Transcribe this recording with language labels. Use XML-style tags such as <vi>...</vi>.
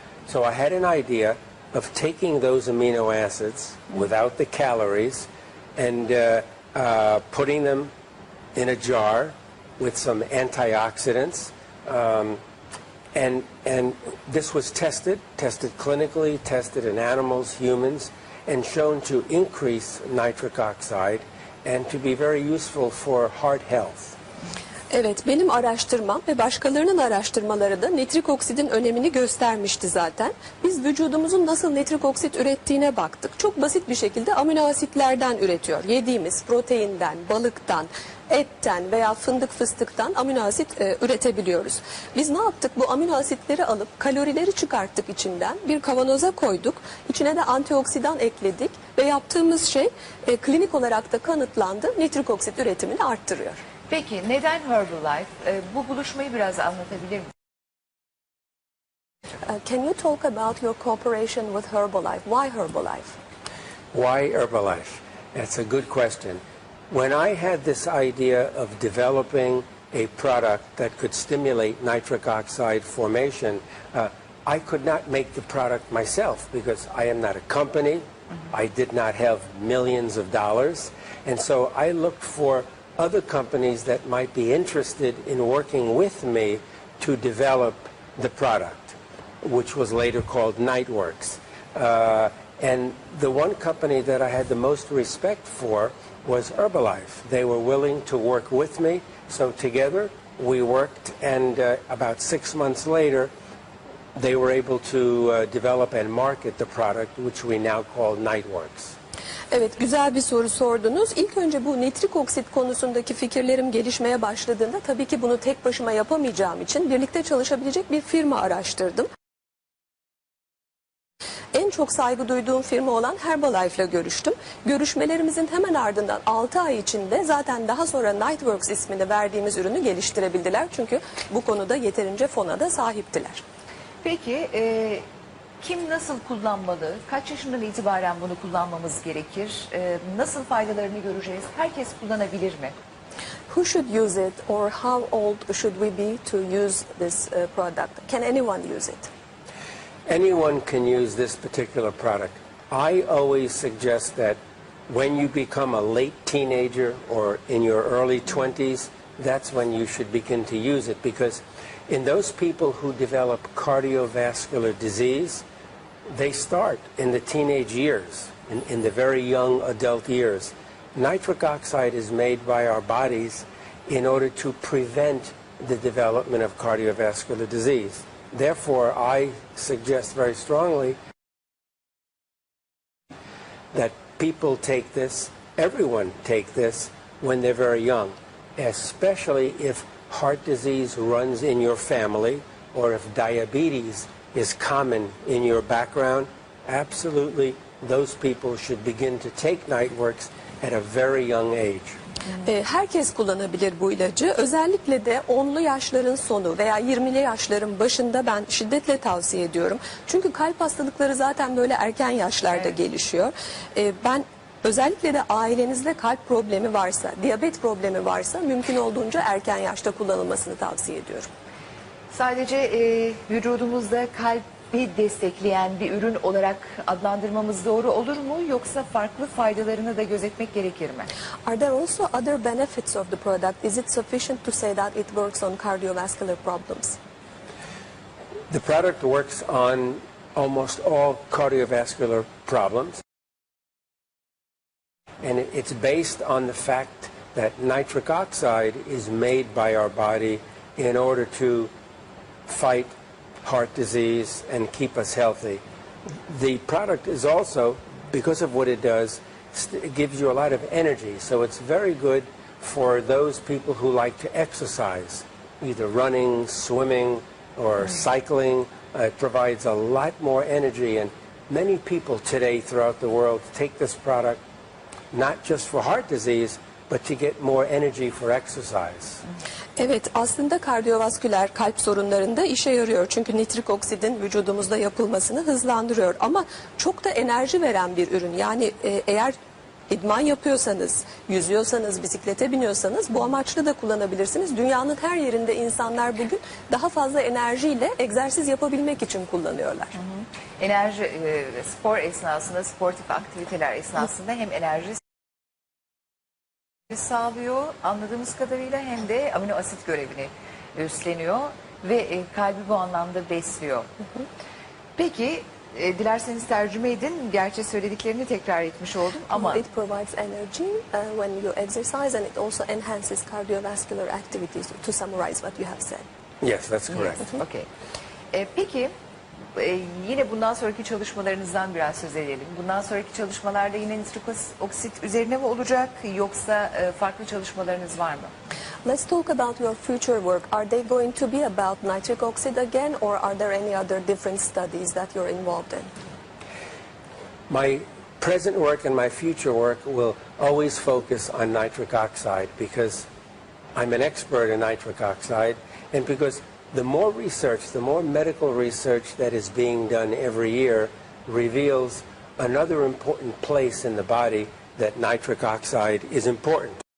<en>So I had an idea of taking those amino acids without the calories and putting them in a jar with some antioxidants. And this was tested clinically, tested in animals, humans, and shown to increase nitric oxide and to be very useful for heart health.</en> <tr>Evet, benim araştırmam ve başkalarının araştırmaları da nitrik oksidin önemini göstermişti zaten. Biz vücudumuzun nasıl nitrik oksit ürettiğine baktık. Çok basit bir şekilde amino asitlerden üretiyor. Yediğimiz proteinden, balıktan, etten veya fındık fıstıktan amino asit üretebiliyoruz. Biz ne yaptık? Bu amino asitleri alıp kalorileri çıkarttık içinden, bir kavanoza koyduk. İçine de antioksidan ekledik ve yaptığımız şey klinik olarak da kanıtlandı. Nitrik oksit üretimini arttırıyor. Peki neden Herbalife? Bu buluşmayı biraz anlatabilir misiniz?</tr> <en>Can you talk about your cooperation with Herbalife? Why Herbalife? Why Herbalife? That's a good question. When I had this idea of developing a product that could stimulate nitric oxide formation, I could not make the product myself because I am not a company. I did not have millions of dollars. And so I looked for other companies that might be interested in working with me to develop the product, which was later called Niteworks. And the one company that I had the most respect for was Herbalife. They were willing to work with me, so together we worked, and about 6 months later they were able to develop and market the product, which we now call Niteworks.</en> <tr>Evet, güzel bir soru sordunuz. İlk önce bu nitrik oksit konusundaki fikirlerim gelişmeye başladığında tabii ki bunu tek başıma yapamayacağım için birlikte çalışabilecek bir firma araştırdım. En çok saygı duyduğum firma olan Herbalife ile görüştüm. Görüşmelerimizin hemen ardından 6 ay içinde zaten daha sonra Niteworks ismini verdiğimiz ürünü geliştirebildiler. Çünkü bu konuda yeterince fona da sahiptiler. Peki kim nasıl kullanmalı? Kaç yaşından itibaren bunu kullanmamız gerekir? Nasıl faydalarını göreceğiz? Herkes kullanabilir mi?</tr> <en>Who should use it or how old should we be to use this product? Can anyone use it? Anyone can use this particular product. I always suggest that when you become a late teenager or in your early 20s, that's when you should begin to use it, because in those people who develop cardiovascular disease, they start in the teenage years, in the very young adult years. Nitric oxide is made by our bodies in order to prevent the development of cardiovascular disease. Therefore, I suggest very strongly that people take this, everyone take this when they're very young, especially if heart disease runs in your family or if diabetes is common in your background. Absolutely, those people should begin to take Niteworks at a very young age.</en> <tr>Herkes kullanabilir bu ilacı. Özellikle de 10'lu yaşların sonu veya 20'li yaşların başında ben şiddetle tavsiye ediyorum. Çünkü kalp hastalıkları zaten böyle erken yaşlarda gelişiyor. Ben özellikle de ailenizde kalp problemi varsa, diyabet problemi varsa mümkün olduğunca erken yaşta kullanılmasını tavsiye ediyorum. Sadece vücudumuzda kalp destekleyen bir ürün olarak adlandırmamız doğru olur mu? Yoksa farklı faydalarını da gözetmek gerekir mi?</tr> <en>Are there also other benefits of the product? Is it sufficient to say that it works on cardiovascular problems? The product works on almost all cardiovascular problems. And it's based on the fact that nitric oxide is made by our body in order to fight heart disease and keep us healthy. The product is also, because of what it does, it gives you a lot of energy. So it's very good for those people who like to exercise, either running, swimming, or cycling. It provides a lot more energy, and many people today throughout the world take this product not just for heart disease, but to get more energy for exercise.</en> <tr>Evet, aslında kardiyovasküler kalp sorunlarında işe yarıyor. Çünkü nitrik oksidin vücudumuzda yapılmasını hızlandırıyor. Ama çok da enerji veren bir ürün. Yani eğer idman yapıyorsanız, yüzüyorsanız, bisiklete biniyorsanız bu amaçlı da kullanabilirsiniz. Dünyanın her yerinde insanlar bugün daha fazla enerjiyle egzersiz yapabilmek için kullanıyorlar. Enerji, spor esnasında, sportif aktiviteler esnasında hem enerji sağlıyor anladığımız kadarıyla hem de amino asit görevini üstleniyor ve kalbi bu anlamda besliyor. Peki dilerseniz tercüme edin. Gerçi söylediklerini tekrar etmiş oldum ama</tr> <en>It provides energy when you exercise and it also enhances cardiovascular activities, to summarize what you have said. Yes, that's correct. okay.</en> <tr>Peki yine bundan sonraki çalışmalarınızdan biraz söz edelim. Bundan sonraki çalışmalarda yine nitrik oksit üzerine mi olacak yoksa farklı çalışmalarınız var mı?</tr> <en>Let's talk about your future work. Are they going to be about nitric oxide again, or are there any other different studies that you're involved in? My present work and my future work will always focus on nitric oxide because I'm an expert in nitric oxide, and because the more research, the more medical research that is being done every year reveals another important place in the body that nitric oxide is important.</en>